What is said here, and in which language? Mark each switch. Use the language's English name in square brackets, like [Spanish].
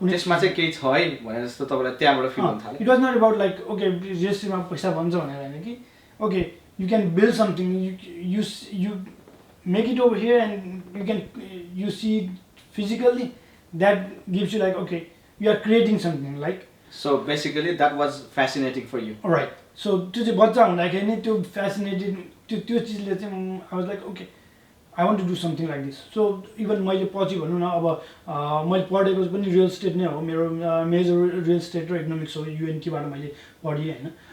[Nepali] त्यसमा चाहिँ केही छ है भने जस्तो तपाईँलाई त्यहाँबाट फिल हुन थाल्यो [English] it was not about like okay [Nepali] रेजिस्ट्रीमा पैसा भन्छ भनेर होइन कि [English] okay you can build something you make it over here and you can you see physically that gives you like okay you are creating something like so basically that was fascinating for you [Nepali] right so त्यो चाहिँ बच्चा हुँदाखेरि नि त्यो fascinated त्यो चिजले चाहिँ [English] I was like okay I want to do something like this [Nepali] so even मैले पछि भनौँ न अब मैले पढेको पनि रियल स्टेट नै हो मेरो मेजर रियल स्टेट र इकोनोमिक्स हो युएनटीबाट मैले पढेँ होइन